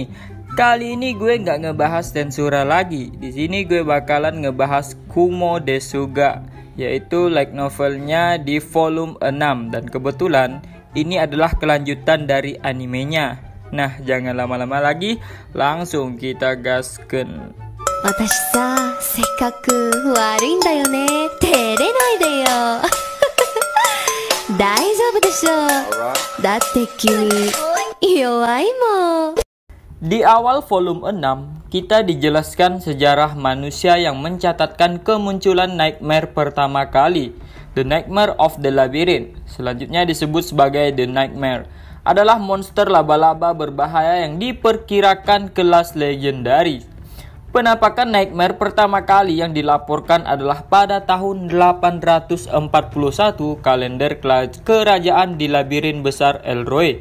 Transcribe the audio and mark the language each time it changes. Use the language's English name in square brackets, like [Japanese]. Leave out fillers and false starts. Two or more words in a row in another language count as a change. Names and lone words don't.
[Indonesian] Kali ini gue nggak ngebahas Tensura lagi. Di sini gue bakalan ngebahas Kumo Desuga, yaitu [English] light novelnya [Indonesian] di volume 6. Dan kebetulan ini adalah kelanjutan dari animenya. Nah, jangan lama-lama lagi, langsung kita gasken. [Japanese] 私さ、せっかく悪いんだよね。照れないでよ。大丈夫でしょう。だって君、弱いもん。 [Indonesian] Di awal volume 6, kita dijelaskan sejarah manusia yang mencatatkan kemunculan Nightmare pertama kali. [English] The Nightmare of the Labyrinth, [Indonesian] selanjutnya disebut sebagai [English] The Nightmare, [Indonesian] adalah monster laba-laba berbahaya yang diperkirakan kelas legendaris. Penampakan Nightmare pertama kali yang dilaporkan adalah pada tahun 841 kalender kerajaan di labirin besar Elroy.